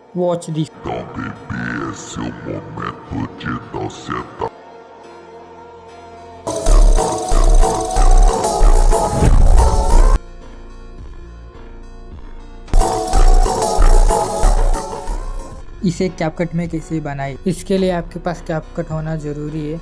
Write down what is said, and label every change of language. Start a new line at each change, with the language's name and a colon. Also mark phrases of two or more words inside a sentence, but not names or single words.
English: Watch this.
Portuguese: Então, bebê, esse é o momento de não sentar.
Hindi: इसे कैपकट में कैसे बनाए, इसके लिए आपके पास कैपकट होना जरूरी है।